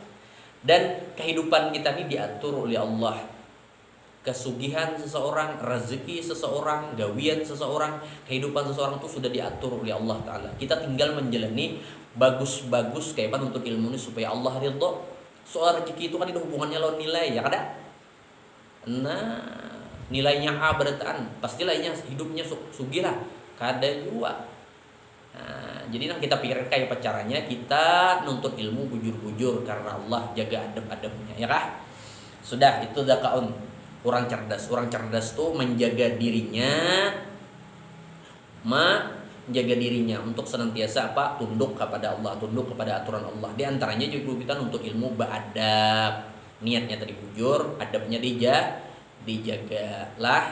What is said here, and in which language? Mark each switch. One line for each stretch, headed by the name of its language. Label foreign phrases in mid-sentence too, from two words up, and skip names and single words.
Indonesian: Dan kehidupan kita ini diatur oleh Allah. Kesugihan seseorang, rezeki seseorang, gawian seseorang, kehidupan seseorang itu sudah diatur oleh Allah Ta'ala. Kita tinggal menjalani bagus-bagus kayak apa untuk ilmu ini supaya Allah ridho. Soal rezeki itu kan ada hubungannya lawan nilai,
Banjar: ya kada? Nah, nilainya A berataan, pasti lainnya hidupnya sugih lah, kada juga. Nah, jadi nang kita pikir kayak apa caranya kita nuntut ilmu bujur-bujur karena Allah, jaga adab-adabnya, ya kah?
Indonesian: Sudah, itu zakaun orang cerdas. Orang cerdas tuh menjaga dirinya, menjaga dirinya untuk senantiasa apa? Tunduk kepada Allah, tunduk kepada aturan Allah. Di antaranya juga kita nuntut ilmu beradab. Niatnya tadi bujur, adabnya dijaga lah.